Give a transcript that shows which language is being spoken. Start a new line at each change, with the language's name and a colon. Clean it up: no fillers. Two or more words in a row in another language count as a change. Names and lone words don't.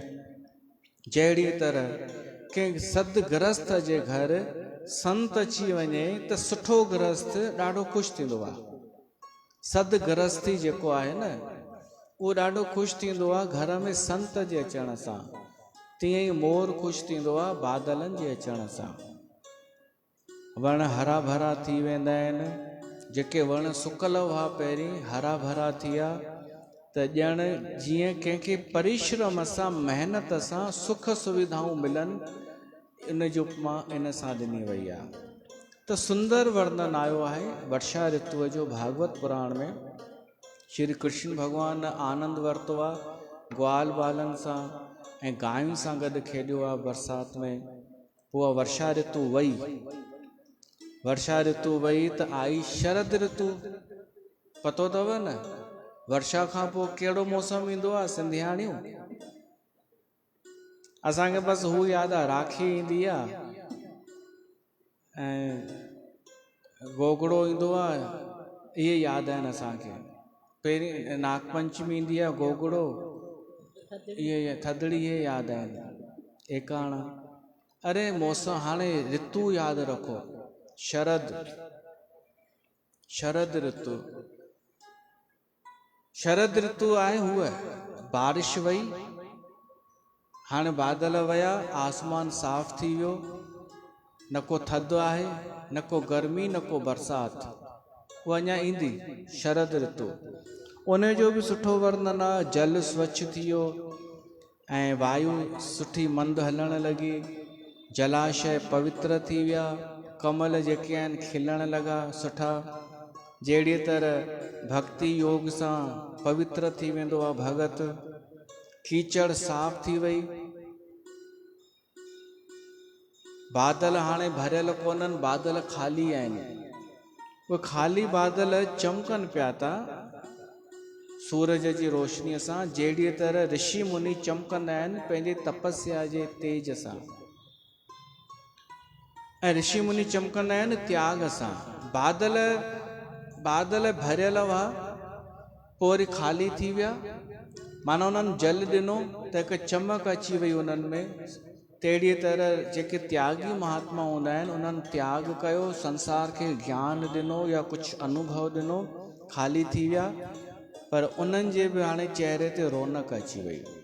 Sindhi: जहिड़ी तरह कंहिं सदगृहस्थ जे घर संत अची वञे त सुठो गृहस्थ ॾाढो ख़ुशि थींदो आहे। सदगृहस्थी जेको आहे न, उहो ॾाढो ख़ुशि थींदो आहे घर में संत जे अचण सां। तीअं ई मोर ख़ुशि थींदो आहे बादलनि जे अचण सां। वण हरा भरा थी वेंदा आहिनि। जेके वण सुकल हुआ पहिरीं, हरा भरा थी विया, त ॼण जीअं कंहिंखे परिश्रम सां, महिनत सां सुख सुविधाऊं मिलनि। इन जो उपमा इन सां ॾिनी वई आहे। त सुंदर वर्णन आयो आहे वर्षा ऋतुअ जो भागवत पुराण में। श्री कृष्ण भॻवान आनंद वरितो आहे ग्वाल बालनि सां ऐं गांयुनि सां गॾु खेॾियो आहे बरसाति में। पोइ वर्षा ऋतु वई, वर्षा ऋतु वई त आई शरद ऋतु। पतो अथव न, वर्षा खां पोइ कहिड़ो मौसम ईंदो आहे सिंधियाणियूं? असांखे बसि हू यादि आहे, राखी ईंदी आहे ऐं गोगड़ो ईंदो आहे, इहे यादि आहिनि असांखे। पहिरीं नागपंचमी ईंदी आहे, गोगड़ो, इहे थदड़ी, इहे यादि आहिनि। एकाणा, अरे मौसम, हाणे ऋतु यादि रखो। शरद ऋतु, शरद ऋतु आहे हूअ। बारिश वई, हाणे बादल वया, आसमान साफ़ थी वियो, न को थधि आहे, न को गर्मी, न को बरसाति। उहा अञा ईंदी शरद ऋतु। उन जो बि सुठो वर्णन आहे। जल स्वच्छ थी वियो ऐं वायु सुठी मंद हलण लॻी, जलाशय पवित्र थी विया, कमल जेके आहिनि खिलण लॻा सुठा। जहिड़ी तरह भक्ति योग सां पवित्र थी वेंदो आहे भगत। कीचड़ साफ़ थी वई। बादल हाणे भरियल कोन्हनि, बादल ख़ाली आहिनि। उहे ख़ाली बादल चमकनि पिया था सूरज जी रोशनीअ सां। जहिड़ी तरह ऋषि मुनि चमकंदा आहिनि पंहिंजे तपस्या जे तेज सां, ऐं ऋषि मुनि चमकंदा आहिनि त्याग सां। बादल भरियल हुआ, पोइ वरी ख़ाली थी विया, माना उन्हनि जल ॾिनो त हिकु चमक अची वई उन्हनि में। तहिड़ी तरह जेके त्यागी महात्मा हूंदा आहिनि, उन्हनि त्याग कयो, संसार खे ज्ञान ॾिनो या कुझु अनुभव ॾिनो, ख़ाली थी विया, पर उन्हनि जे बि हाणे चेहरे ते रौनक अची वई।